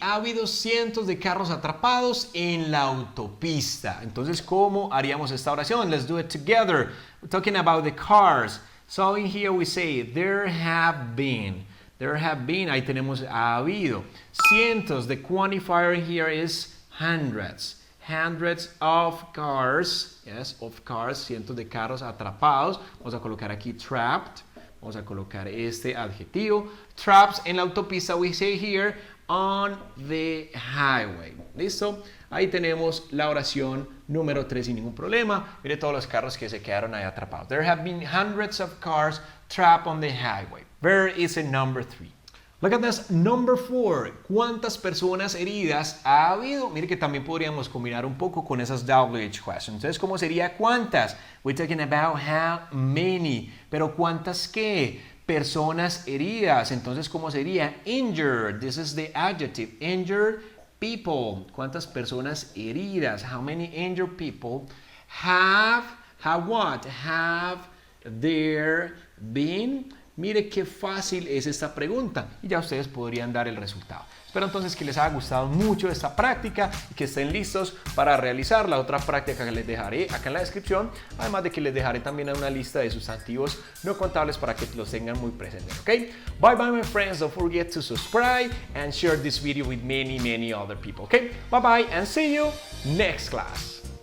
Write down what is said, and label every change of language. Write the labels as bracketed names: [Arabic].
[Spanish] Ha habido cientos de carros atrapados en la autopista. Entonces, ¿cómo haríamos esta oración? [English] Let's do it together. We're talking about the cars. So in here we say, there have been. There have been, [Spanish] ahí tenemos ha habido. Cientos, [English] the quantifier here is hundreds. Hundreds of cars, yes, of cars, [Spanish] cientos de carros atrapados. Vamos a colocar aquí trapped. Vamos a colocar este adjetivo. [English] Traps [Spanish] en la autopista, [English] we say here, on the highway. [Spanish] ¿Listo? Ahí tenemos la oración número 3 sin ningún problema. Mire todos los carros que se quedaron ahí atrapados. [English] There have been hundreds of cars trapped on the highway. Where is a number 3? Look at this, number 4. [Spanish] ¿Cuántas personas heridas ha habido? Mire que también podríamos combinar un poco con esas WH questions. Entonces, ¿cómo sería cuántas? [English] We're talking about how many. [Spanish] Pero ¿cuántas qué? Personas heridas. Entonces, ¿cómo sería? [English] Injured. This is the adjective. Injured people. [Spanish] ¿Cuántas personas heridas? [English] How many injured people have what? Have there been? [Spanish] Mire qué fácil es esta pregunta y ya ustedes podrían dar el resultado. Espero entonces que les haya gustado mucho esta práctica y que estén listos para realizar la otra práctica que les dejaré acá en la descripción, además de que les dejaré también una lista de sustantivos no contables para que los tengan muy presentes, ¿ok? [English] Bye bye my friends, don't forget to subscribe and share this video with many other people, ¿ok? Bye bye and see you next class.